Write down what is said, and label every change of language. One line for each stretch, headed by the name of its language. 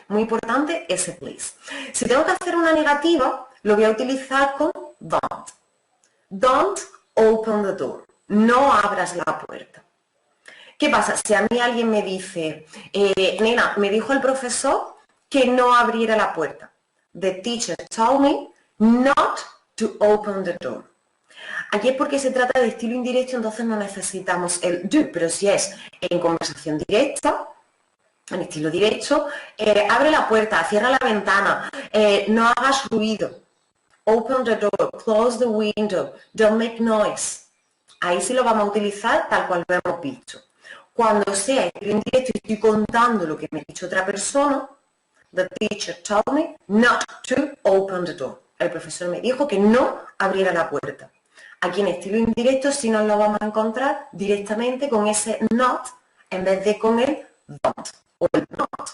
Spanish: Muy importante ese please. Si tengo que hacer una negativa, lo voy a utilizar con don't.
English: Don't open the door.
Spanish: No abras la puerta. ¿Qué pasa? Si a mí alguien me dice, nena, me dijo el profesor que no abriera la puerta.
English: The teacher told me not to open the door.
Spanish: Aquí es porque se trata de estilo indirecto, entonces no necesitamos el do, pero si es en conversación directa, en estilo directo, abre la puerta, cierra la ventana, no hagas ruido.
English: Open the door, close the window, don't make noise.
Spanish: Ahí sí lo vamos a utilizar tal cual lo hemos visto. Cuando sea estilo indirecto y estoy contando lo que me ha dicho otra persona,
English: the teacher told me not to open the door.
Spanish: El profesor me dijo que no abriera la puerta. Aquí en estilo indirecto sí nos lo vamos a encontrar directamente con ese not en vez de con el don't o el not.